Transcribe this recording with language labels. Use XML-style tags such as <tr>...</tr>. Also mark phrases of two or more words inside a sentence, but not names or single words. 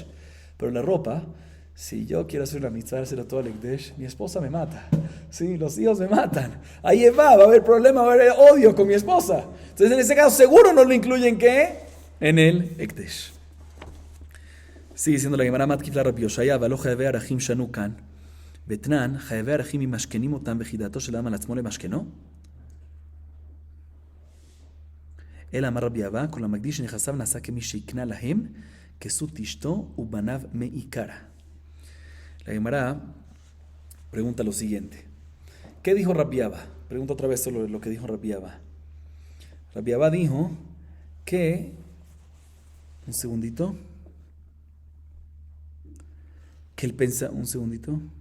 <es>Pero la ropa, si yo quiero hacer una mitzvah de hacerlo todo el Ekdesh, mi esposa me mata. Sí, los hijos me matan. Ahí va a haber problema, va a haber odio con mi esposa. Entonces en ese caso seguro no lo incluyen ¿qué? En el Ekdesh. Sigue diciendo la Gemara</es> <arc>מתקיף לה רבי הושעיא ולא חייבי ערכים שנו כאן.</arc> <he>בתנן, חייבי ערכים אם משכנים אותם בחידתו של אדם על עצמו למשכנו? אלא אמר רבי אבא, כל המקדיש שנכסיו נעשה כמי שיקנה להם, כסות אשתו ובניו מעיקרא.</he> <es>La Gemara pregunta lo siguiente. ¿Qué dijo Rabbi Abba? Pregunta otra vez lo que dijo Rabbi Abba. Rabbi Abba dijo que... Un segundito. Que él pensa... Un segundito.</es>